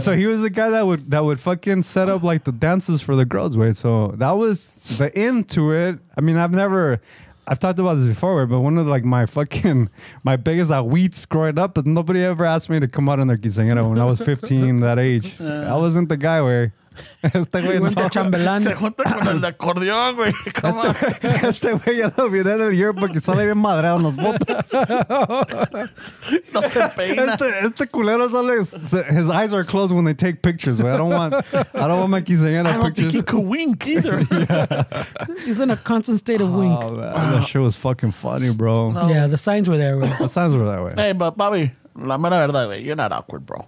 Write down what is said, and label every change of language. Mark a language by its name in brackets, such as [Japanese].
[English] So he was the guy that would fucking set up like the dances for the girls, way. So that was the end to it. I mean, I've talked about this before, but one of like my biggest weeds growing up is nobody ever asked me to come out in their quinceañera when I was 15, that age. I wasn't the guy, way. [Spanish] Este güey no. Chambelán. Se junta con el de acordeón, güey. Este güey ya lo miré en el yearbook y sale bien madreado en las fotos. No se peina. Este culero sale, [English] his eyes are closed when they take pictures, güey. I don't want my quinceañera I don't pictures. think he could wink either. He's in a constant state of wink. Oh, man, that shit was fucking funny, bro. No. Yeah, the signs were there. The signs were that way. Hey, but Bobby, [Spanish] la mera verdad, [English] güey, you're not awkward, bro.